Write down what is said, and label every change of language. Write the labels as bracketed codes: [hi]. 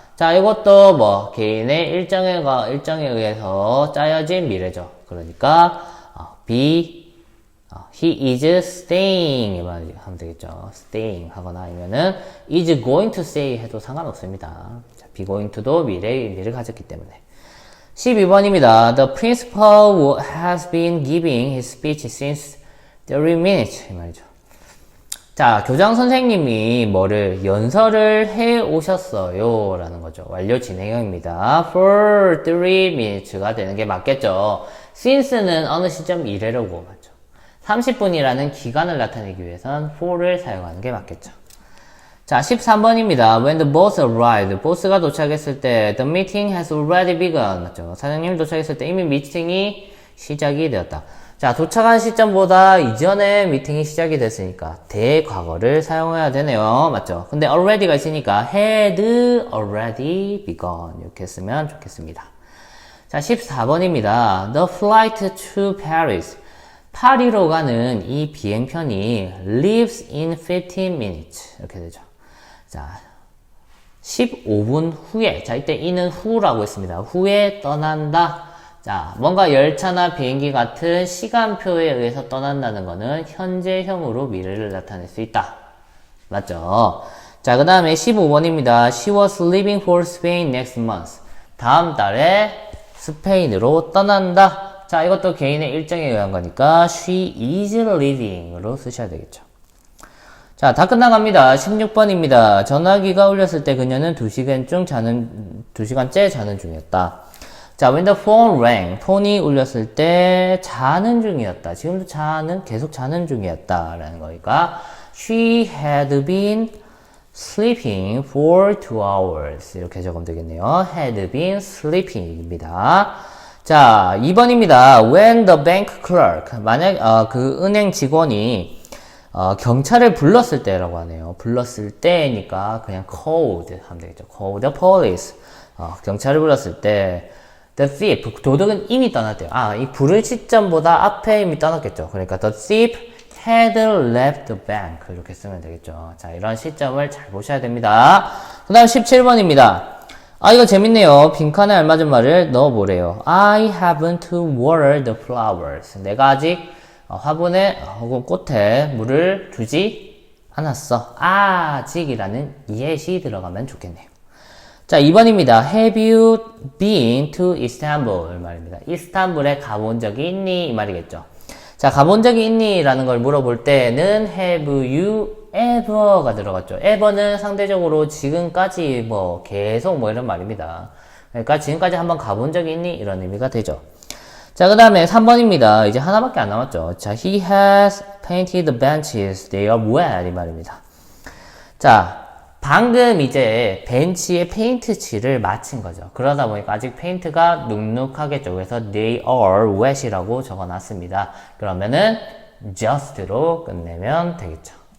[ko] 자, 이것도 개인의 일정에 의해서 짜여진 미래죠. 그러니까, [en] he is staying. [ko] 이 말 하면 되겠죠. [en] staying [ko] 하거나 아니면은, [en] is going to stay [ko] 해도 상관없습니다. 자, be going to도 미래의 의미를 가졌기 때문에. 12번입니다. [en] The principal has been giving his speech since 30 minutes. [ko] 이 말이죠. 자, 교장 선생님이 연설을 해 오셨어요. 라는 거죠. 완료 진행형입니다. [en] For 3 minutes [ko] 가 되는 게 맞겠죠. since는 어느 시점 이래로고 맞죠. 30분이라는 기간을 나타내기 위해선 for를 사용하는 게 맞겠죠. 자, 13번입니다. [en] When the boss arrived. [ko] 보스가 도착했을 때 [en] the meeting has already begun. [ko] 맞죠. 사장님이 도착했을 때 이미 미팅이 시작이 되었다. 자, 도착한 시점보다 이전에 미팅이 시작이 됐으니까 대과거를 사용해야 되네요. 맞죠? 근데 already가 있으니까 [en] had already begun [ko] 이렇게 쓰면 좋겠습니다. 자, 14번입니다. [en] The flight to Paris. [ko] 파리로 가는 이 비행편이 [en] leaves in 15 minutes [ko] 이렇게 되죠. 자, 15분 후에, 자, 이때 이는 후라고 했습니다. 후에 떠난다. 자, 뭔가 열차나 비행기 같은 시간표에 의해서 떠난다는 거는 현재형으로 미래를 나타낼 수 있다. 맞죠? 자, 그 다음에 15번입니다. [en] She was leaving for Spain next month. [ko] 다음 달에 스페인으로 떠난다. 자, 이것도 개인의 일정에 의한 거니까 [en] she is leaving [ko] 으로 쓰셔야 되겠죠. 자, 다 끝나갑니다. 16번입니다. 전화기가 울렸을 때 그녀는 2시간째 자는 중이었다. 자, [en] when the phone rang, [ko] 폰이 울렸을 때 자는 중이었다. 지금도 계속 자는 중이었다. 라는 거니까 [en] she had been sleeping for 2 hours. [ko] 이렇게 적으면 되겠네요. [en] had been sleeping입니다. [ko] 자, 2번입니다. [en] When the bank clerk, [ko] 만약 그 은행 직원이 경찰을 불렀을 때라고 하네요. 불렀을 때니까 그냥 called 하면 되겠죠. [en] call the police. [ko] 경찰을 불렀을 때 [en] the thief, [ko] 도둑은 이미 떠났대요. 이 부를 시점보다 앞에 이미 떠났겠죠. 그러니까 [en] the thief had left the bank. [ko] 이렇게 쓰면 되겠죠. 자, 이런 시점을 잘 보셔야 됩니다. 그 다음 17번입니다. 이거 재밌네요. 빈칸에 알맞은 말을 넣어보래요. [en] I haven't watered the flowers. [ko] 내가 아직 화분에 혹은 꽃에 물을 주지 않았어. 아직이라는 예시 들어가면 좋겠네요. 자, 2번입니다. [en] Have you been to Istanbul? [ko] 말입니다. 이스탄불에 가본 적이 있니? 이 말이겠죠. 자, 가본 적이 있니? 라는 걸 물어볼 때는 [en] Have you ever [ko] 가 들어갔죠. ever는 상대적으로 지금까지 계속 이런 말입니다. 그러니까 지금까지 한번 가본 적이 있니? 이런 의미가 되죠. 자, 그 다음에 3번입니다. 이제 하나밖에 안 남았죠. [en] 자, he has painted the benches. They are wet. [ko] 이 말입니다. 자, 방금 이제 벤치에 페인트 칠을 마친 거죠. 그러다 보니까 아직 페인트가 눅눅하겠죠. 그래서 [en] they are wet [ko] 이라고 적어놨습니다. 그러면은 just로 끝내면 되겠죠.